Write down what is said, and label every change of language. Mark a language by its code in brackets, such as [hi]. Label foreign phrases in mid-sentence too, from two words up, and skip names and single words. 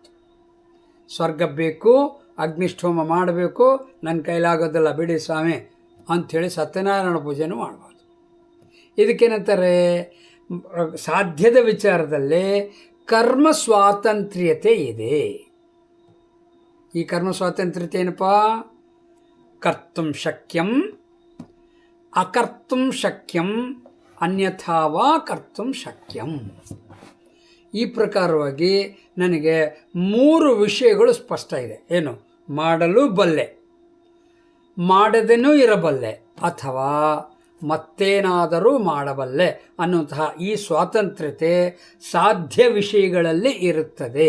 [kn] ಸ್ವರ್ಗ ಬೇಕು, ಅಗ್ನಿಷ್ಠೋಮ ಮಾಡಬೇಕು, ನನ್ನ ಕೈಲಾಗೋದಿಲ್ಲ ಬಿಡಿ ಸ್ವಾಮಿ ಅಂಥೇಳಿ ಸತ್ಯನಾರಾಯಣ ಪೂಜೆನೂ ಮಾಡ್ಬೋದು. ಇದಕ್ಕೇನಂತಾರೆ? ಸಾಧ್ಯದ ವಿಚಾರದಲ್ಲಿ ಕರ್ಮ ಸ್ವಾತಂತ್ರ್ಯತೆ ಇದೆ. ಈ ಕರ್ಮ ಸ್ವಾತಂತ್ರ್ಯತೆ ಏನಪ್ಪ? [sa] ಕರ್ತುಂ ಶಕ್ಯಂ, ಅಕರ್ತುಂ ಶಕ್ಯಂ, ಅನ್ಯಥಾವಾ ಕರ್ತುಂ ಶಕ್ಯಂ. [kn] ಈ ಪ್ರಕಾರವಾಗಿ ನನಗೆ 3 ವಿಷಯಗಳು ಸ್ಪಷ್ಟ ಇದೆ. ಏನು? ಮಾಡಲು ಬಲ್ಲೆ, ಮಾಡದೇನೂ ಇರಬಲ್ಲೆ, ಅಥವಾ ಮತ್ತೇನಾದರೂ ಮಾಡಬಲ್ಲೆ ಅನ್ನುವಂತಹ ಈ ಸ್ವಾತಂತ್ರ್ಯತೆ ಸಾಧ್ಯ ವಿಷಯಗಳಲ್ಲಿ ಇರುತ್ತದೆ.